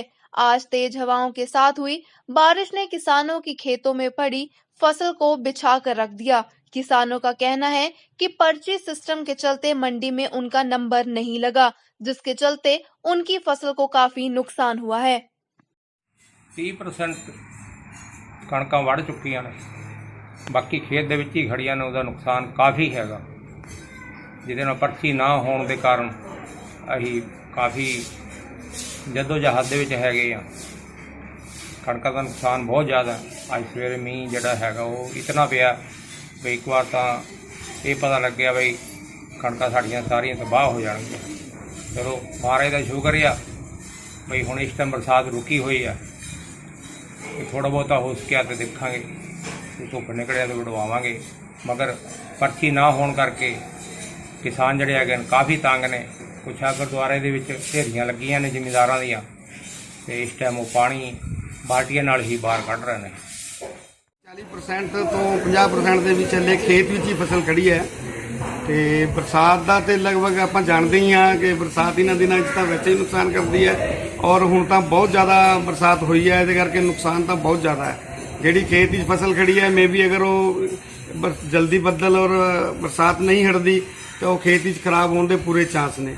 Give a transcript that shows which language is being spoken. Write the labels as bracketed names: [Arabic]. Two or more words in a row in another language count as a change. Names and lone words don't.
[Hindi] आज तेज हवाओं के साथ हुई बारिश ने किसानों की खेतों में पड़ी फसल को बिछा कर रख दिया। किसानों का कहना है कि पर्ची सिस्टम के चलते मंडी में उनका नंबर नहीं लगा, जिसके चलते उनकी फसल को काफी नुकसान हुआ है। [Punjabi] 30% ਕਣਕਾਂ ਵੜ ਚੁੱਕੀਆਂ ਨੇ, ਬਾਕੀ ਖੇਤ ਦੇ ਵਿੱਚ ਹੀ ਖੜੀਆਂ ਨੇ। ਉਹਦਾ ਨੁਕਸਾਨ ਕਾਫੀ ਹੈਗਾ, ਜਿਹਦੇ ਨਾਲ ਪਰਚੀ ਨਾ ਹੋਣ ਦੇ ਕਾਰਨ ਅਸੀਂ ਕਾਫੀ ਜਦੋਜਹਿਦ ਦੇ ਵਿੱਚ ਹੈਗੇ ਆ। ਕਣਕਾਂ ਦਾ ਨੁਕਸਾਨ ਬਹੁਤ ਜ਼ਿਆਦਾ। ਅੱਜ ਸਵੇਰੇ ਮੀਂਹ ਜਿਹੜਾ ਹੈਗਾ ਉਹ ਇਤਨਾ ਪਿਆ ਵੀ ਇੱਕ ਵਾਰ ਤਾਂ ਇਹ ਪਤਾ ਲੱਗਿਆ ਬਈ ਕਣਕਾਂ ਸਾਡੀਆਂ ਸਾਰੀਆਂ ਤਬਾਹ ਹੋ ਜਾਣਗੀਆਂ। ਚਲੋ ਮਹਾਰਾਜ ਦਾ ਸ਼ੁਕਰ ਆ ਬਈ ਹੁਣ ਇਸ ਟਾਈਮ ਬਰਸਾਤ ਰੁਕੀ ਹੋਈ ਆ। ਥੋੜ੍ਹਾ ਬਹੁਤ ਹੋ ਸਕਿਆ ਤਾਂ ਦੇਖਾ ਧੁੱਪ ਨਿਕਲਿਆ ਤਾਂ ਵਢਵਾਵੇ, ਮਗਰ ਪਰਚੀ ਨਾ ਹੋਣੇ ਕਰਕੇ ਕਿਸਾਨ ਜੜੇ ਹੈ ਕਾਫ਼ੀ ਤੰਗ ਨੇ। ਕੁਝ ਆ ਗੁਰਦੁਆਰੇ ਢੇਰੀਆਂ ਲੱਗੀਆਂ ਨੇ ਜ਼ਿਮੀਂਦਾਰਾਂ ਦੀਆਂ, ਤੇ ਇਸ ਟਾਈਮ ਉਹ ਪਾਣੀ ਬਾਲਟੀਆਂ ਨਾਲ ਹੀ ਬਾਹਰ ਕੱਢ ਰਹੇ ਹੈਂ। 40% तो 50% ਦੇ ਵਿੱਚ ਹਲੇ ਖੇਤ ਵਿੱਚ ਹੀ ਫਸਲ ਖੜੀ ਹੈ ਤੇ ਬਰਸਾਤ ਦਾ ਤੇ ਲਗਭਗ ਆਪਾਂ ਜਾਣਦੇ ਹੀ ਆ ਕਿ ਬਰਸਾਤ ਇਹਨਾਂ ਦਿਨਾਂ 'ਚ ਤਾਂ ਵੈਸੇ ਹੀ ਨੁਕਸਾਨ ਕਰਦੀ ਹੈ, ਔਰ ਹੁਣ ਤਾਂ ਬਹੁਤ ਜ਼ਿਆਦਾ ਬਰਸਾਤ ਹੋਈ ਹੈ, ਇਹਦੇ ਕਰਕੇ ਨੁਕਸਾਨ ਤਾਂ ਬਹੁਤ ਜ਼ਿਆਦਾ ਹੈ। ਜਿਹੜੀ ਖੇਤ ਵਿੱਚ ਫਸਲ ਖੜੀ ਹੈ, ਮੇਬੀ ਅਗਰ ਉਹ ਜਲਦੀ ਬੱਦਲ ਔਰ ਬਰਸਾਤ ਨਹੀਂ ਹਟਦੀ ਤਾਂ ਉਹ ਖੇਤ ਵਿੱਚ ਖਰਾਬ ਹੋਣ ਦੇ ਪੂਰੇ ਚਾਂਸ ਨੇ।